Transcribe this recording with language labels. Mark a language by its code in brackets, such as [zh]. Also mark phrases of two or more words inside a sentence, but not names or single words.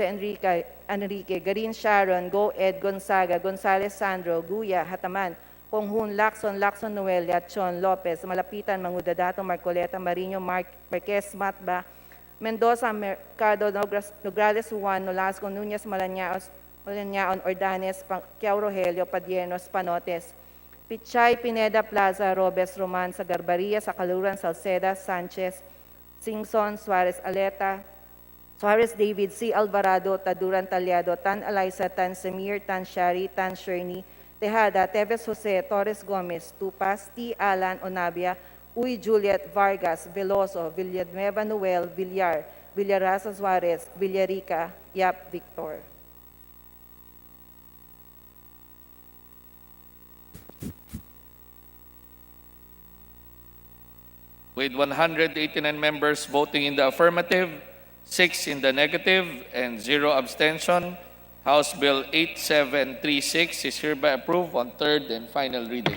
[en] Enrique, Garin Sharon, Go Ed, Gonzaga, Gonzales Sandro, Guya, Hataman, Konghun, Lacson Noel, Yatchon, Lopez, Malapitan, Mangudadato, Marcoleta, Marino, Marquez, Matba, Mendoza, Mercado, Nograles Juan, Nolasco, Nunez, Malañaon, Ordanes, Pacquiao Rogelio, Padiernos, Panotes, Pichay, Pineda, Plaza, Robes, Roman, Sagarbaria, Sacaluran, Salceda, Sanchez, Singson, Suarez, Aleta, Suarez David, C. Alvarado, Taduran Talyado, Tan Eliza, Tan Semir, Tan Shari, Tan Sherny, Tejada, Teves Jose, Torres Gomez, Tupas, T. Alan Onabia, Uy Juliet Vargas, Veloso, Villanueva Noel, Villar, Villarasa Suarez, Villarica, Yap Victor. With 189 members voting in the affirmative, 6 in the negative, and 0 abstention, House Bill 8736 is hereby approved on third and final reading.